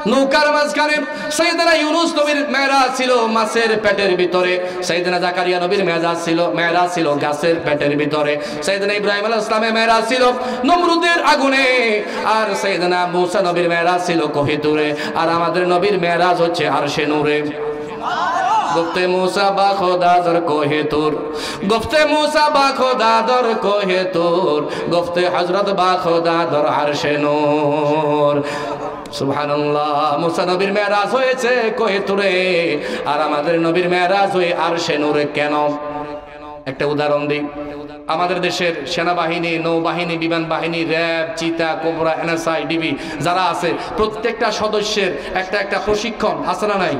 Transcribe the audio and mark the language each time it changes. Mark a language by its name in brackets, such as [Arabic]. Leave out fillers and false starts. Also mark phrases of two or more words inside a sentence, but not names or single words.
[Bangla] নৌকার মাঝখানে সাইয়েদনা ইউনূস নবীর মেরাজ ছিল মাছের পেটের ভিতরে, সাইয়েদনা জাকারিয়া নবীর মেরাজ ছিল গাছের পেটের ভিতরে, সাইয়েদনা ইব্রাহিম [Arabic] عليه السلام [Bangla] মেরাজ ছিল নমরুদের আগুনে, আর সাইয়েদনা মূসা নবীর মেরাজ ছিল [Persian] کوه طور, [Bangla] আর আমাদের নবীর মেরাজ হচ্ছে [Persian] عرش نور. گفتے موسیٰ با خدا در کوہ طور، گفتے موسیٰ با خدا در کوہ طور، گفتے حضرت با خدا در عرش نور। [Bangla] সুবহানাল্লাহ। মুসা নবীর মেরাজ হয়েছে [Persian] کوه طور, [Bangla] আর আমাদের নবীর মেরাজ হয়ে [Persian] عرش نور. [Bangla] কেন? একটা উদাহরণ দিই। আমাদের দেশের সেনাবাহিনী, নৌবাহিনী, বিমান বাহিনী, র্যাব, চিতা, কোবরা, এনএসআই, ডিবি যারা আছে, প্রত্যেকটা সদস্যের একটা প্রশিক্ষণ আছে না নাই?